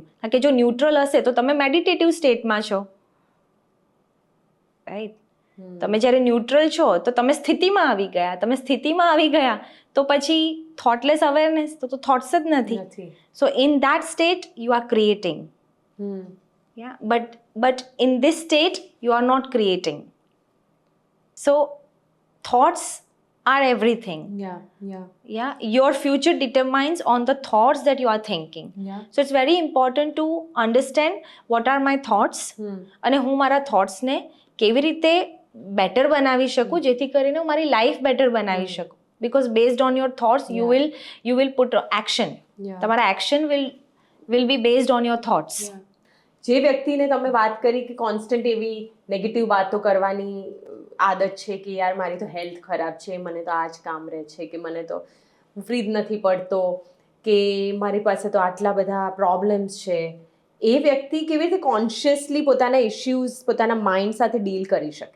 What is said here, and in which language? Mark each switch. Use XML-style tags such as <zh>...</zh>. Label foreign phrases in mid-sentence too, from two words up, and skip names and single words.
<gu>કારણ કે જો ન્યુટ્રલ હશે તો તમે</gu> <en>મેડિટેટિવ સ્ટેટમાં</en> <gu>છો, રાઈટ. તમે જ્યારે ન્યુટ્રલ છો તો તમે સ્થિતિમાં આવી ગયા, તમે સ્થિતિમાં આવી ગયા તો પછી</gu> <en>thoughtless awareness</en> <gu>તો થોટ્સ જ નથી.</gu> <en>so in that state you are creating. Yeah, but in this state you are not creating. So thoughts are everything. Yeah, your future determines on the thoughts that you are thinking. So it's very important to understand what are my thoughts</en> <gu>અને હું મારા thoughts ને કેવી રીતે બેટર બનાવી શકું જેથી કરીને હું મારી લાઈફ બેટર બનાવી શકું.</gu> <en>Because based on your thoughts you will put action.</en> <gu>તમારા</gu> <en>action will be based on your thoughts.</en> <gu>જે વ્યક્તિને તમે વાત કરી કે કોન્સ્ટન્ટ એવી નેગેટિવ વાતો કરવાની આદત છે કે યાર મારી તો હેલ્થ ખરાબ છે, મને તો આ જ કામ રહે છે, કે મને તો ફ્રી જ નથી પડતો, કે મારી પાસે તો આટલા બધા પ્રોબ્લેમ્સ છે, એ વ્યક્તિ કેવી રીતે કોન્શિયસલી પોતાના ઇશ્યુઝ પોતાના માઇન્ડ સાથે ડીલ કરી શકે?</gu>